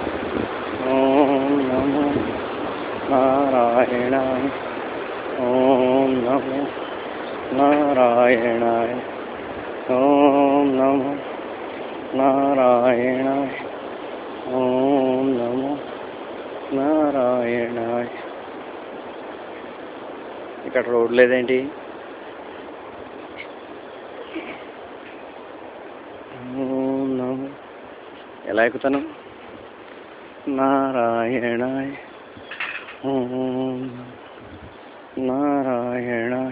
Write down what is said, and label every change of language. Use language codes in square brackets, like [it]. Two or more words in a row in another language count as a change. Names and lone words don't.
[sa] ఓం నమో నారాయణాయ. ఓం నమో నారాయణాయ. ఓం నమో నారాయణాయ. ఓం నమో నారాయణాయ. [te] ఇక్కడ రోడ్ లేదేంటి? [sa] ఓం నమో, [te] ఎలా ఎక్కుతాను? [sa] నారాయణాయ. ఓం నారాయణాయ.